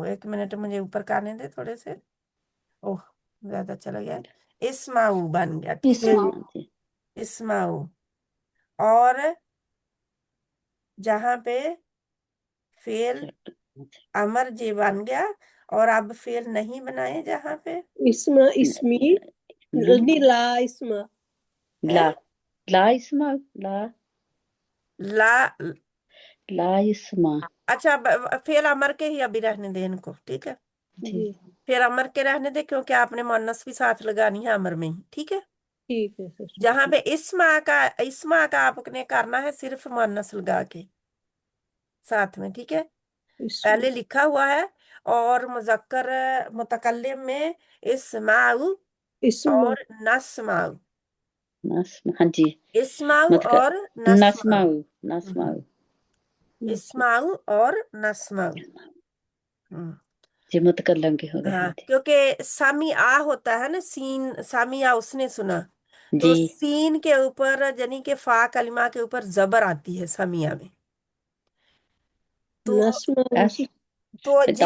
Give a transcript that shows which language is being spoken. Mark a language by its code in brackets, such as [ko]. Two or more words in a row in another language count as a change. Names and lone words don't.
[hi] एक मिनट मुझे ऊपर करने दे थोड़े से, ओह ज्यादा चला गया। इस्माऊ बन गया, ठीक है इस्माऊ, हाँ जी इस्माऊ। और जहां पे फेल अमर जे बन गया, और अब फेल नहीं बनाए जहां पे [ar] اسمع اسمعي नहीं لا اسمع [hi] है [ar] لا لا اسمع لا [hi] ला। [ar] لا اسمع [hi] अच्छा फेल अमर के ही अभी रहने दे इनको, ठीक है जी जी फिर अमर के रहने दे, क्योंकि आपने मुअन्नस भी साथ लगानी है अमर में ही, ठीक है। ठीक है सिस्टर। जहां पे इस्मा का आपने करना है सिर्फ मुअन्नस लगा के साथ में, ठीक है इस्मा पहले लिखा हुआ है। और मुज़क्कर मुतकल्लिम में इस्माउ इस्मा और नस्माउ, नस्मा हाँ जी इस्माउ मतलब और नस्माउ, नस्माऊ नस्माऊ इस्माउ और नस्माउ। जी मुतकल्लम के हो गए हाँ हाँ जी क्योंकि सामी आ होता है ना, सीन सामी आ उसने सुना, तो जी सीन के ऊपर यानी कि फा कलिमा के ऊपर जबर आती है सामिया में। तो नस्मा दस तो ये